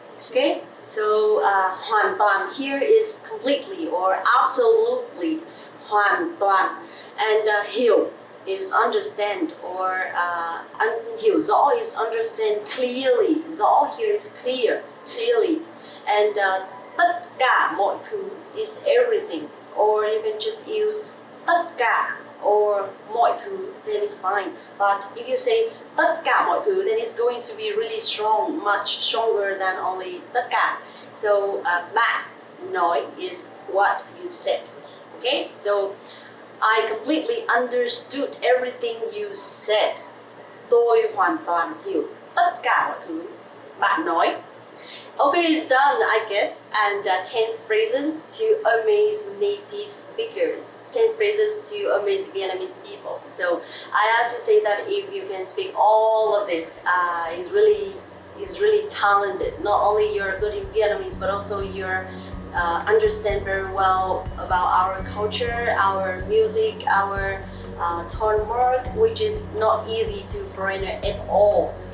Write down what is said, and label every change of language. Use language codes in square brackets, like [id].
[en] Okay, so [vi] hoàn toàn [en] here is completely or absolutely. [vi] Hoàn toàn. [en] And [vi] hiểu [en] is understand, or [vi] hiểu rõ [en] is understand clearly. [vi] Rõ [en] here is clear, clearly. And [vi] tất cả mọi thứ [en] is everything, or you can just use [vi] tất cả [en] or [vi] mọi thứ, [en] then it's fine. But if you say [vi] tất cả mọi thứ, [en] then it's going to be really strong, much stronger than only [vi] tất cả. [en] So [vi] bạn nói [en] is what you said. Okay, so I completely understood everything you said. [vi] Tôi hoàn toàn hiểu tất cả mọi thứ bạn nói. [en] Okay, it's done, I guess. And 10 phrases to amaze native speakers. 10 phrases to amaze Vietnamese people. So I have to say that if you can speak all of this, is really talented. Not only you're good in Vietnamese, but also you're understand very well about our culture, our music, our tone mark, which is not easy to foreigner at all.